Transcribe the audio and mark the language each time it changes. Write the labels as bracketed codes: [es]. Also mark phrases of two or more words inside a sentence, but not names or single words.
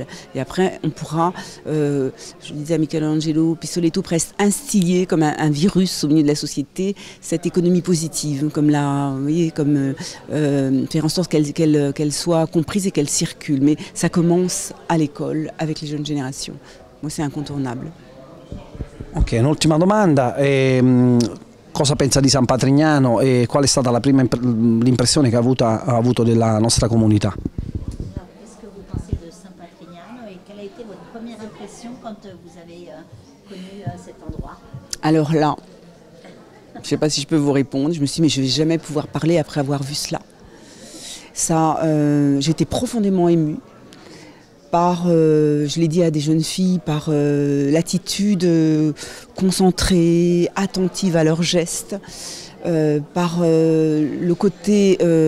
[fr] Et après, on pourra, je disais à Michelangelo, Pistoletto, presque instiller comme un virus au milieu de la société cette économie positive, comme vous voyez, comme faire en sorte qu'elle soit comprise et qu'elle circule. Mais ça commence à l'école, avec les jeunes générations. Moi, c'est incontournable. [it] Ok, un'ultima domanda. Cosa pensa di San Patrignano e qual è stata l'impressione che ha avuto della nostra comunità? [fr] Quand vous avez connu cet endroit? Alors là, je ne sais pas si je peux vous répondre, je me suis dit mais je ne vais jamais pouvoir parler après avoir vu cela. Ça, j'étais profondément émue par, je l'ai dit à des jeunes filles, par l'attitude concentrée, attentive à leurs gestes, par le côté...